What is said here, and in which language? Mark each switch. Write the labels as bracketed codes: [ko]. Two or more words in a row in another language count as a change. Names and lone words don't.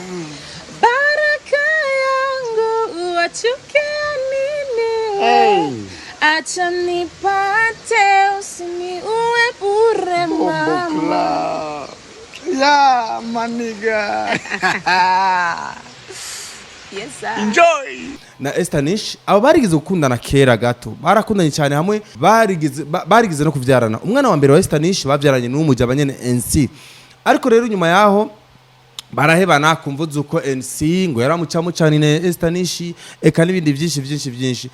[sw] Baraka yangu wachukia nini? [en] Hey. [sw] Acha nipate usiniue bure mama. Ya maniga. [en] Yes sir. Enjoy. [rn] Na Esther Nish abo barigeze gukundana kera gato, barakundanye cyane hamwe, barigeze no kuvyarana. Umwana wa mbere wa Esther Nish bavyaranye n'umuja abanyene NC, ariko rero nyuma yaho barahebana kumvuza uko NC ngo yaramucamo cyane ne Esther Nish eka n'ibindi byinshi.